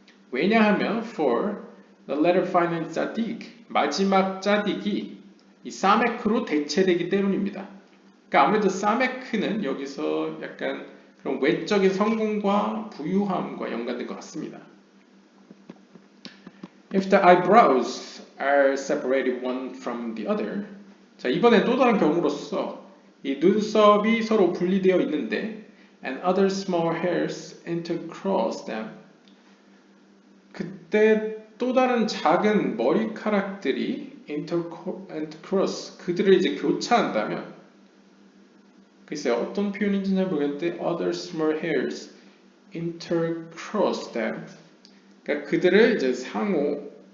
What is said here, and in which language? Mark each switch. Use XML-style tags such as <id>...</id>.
<ko>왜냐하면</ko> <en>for the letter final tzadik</en> <ko>마지막 짜딕이 이 사메크로 대체되기 때문입니다. 그러니까 아무래도 사메크는 여기서 약간 그런 외적인 성공과 부유함과 연관된 것 같습니다.</ko> <en>If the eyebrows are separated one from the other.</en> <ko>자, 이번엔 또 다른 경우로서 이 눈썹이 서로 분리되어 있는데</ko> <en>and other small hairs intercross them.</en> <ko>그때 또 다른 작은 머리카락들이 intercross 그들을 이제 교차한다면 글쎄요 어떤 표현인지 잘 모르겠는데</ko> <en>other small hairs intercross them</en> <ko>그러니까 그들을 이제 상호</ko>